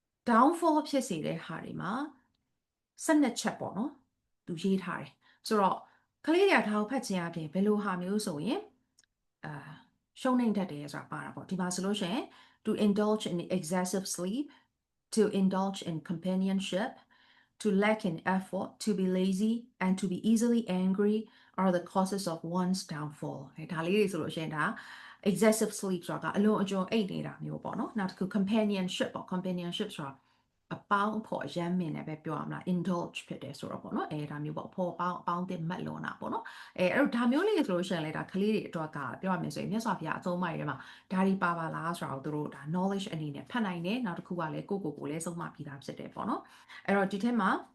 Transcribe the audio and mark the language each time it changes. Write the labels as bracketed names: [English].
[Burmese] downfall ဖြစ်စေတဲ့ဟာတွေမှာ12ချက်ပေါ့နော်သူရေးထားတယ်ဆိုတော့ကလေးတွေကဒါကိုဖတ်ခြင်းအပြင်ဘယ်လိုဟာမျိုးဆိုရင်ရှုံးနေတတ်တယ်ဆိုတာပါတာပေါ့ဒီမှာဆိုလို့ရှိရင် [English] to indulge in excessive sleep to indulge in companionship to lack in effort, to be lazy, and to be easily angry are the causes of one's downfall. [Burmese] ဒါလေးတွေဆိုလို့ရှိရင်ဒါ excessive sleep ဆိုတာကအလွန်အကျွံအိပ်နေတာမျိုးပေါ့နော်နောက်တစ်ခု companionship ပေါ့ companionship ဆိုတာအပေါင်းအဖော်အရမ်းမင်တယ်ပဲပြောရမလား indulge ဖြစ်တယ်ဆိုတော့ပေါ့နော်ဒါမျိုးပေါ့အဖော်အပေါင်းအသစ်မတ်လွန်တာပေါ့နော်အဲ့တော့ဒါမျိုးလေးဆိုလို့ရှိရင်လေဒါကလေးတွေအတွက်ကပြောရမယ်ဆိုရင်မြတ်စွာဘုရားအသုံးအမိုက်တွေမှာဒါတွေပါလားဆိုတော့သူတို့ဒါ knowledge အနေနဲ့ဖတ်နိုင်တယ်နောက်တစ်ခုကလည်းကိုလည်းဆုံးမပြီးသားဖြစ်တယ်ပေါ့နော်အဲ့တော့ဒီထက်မှာ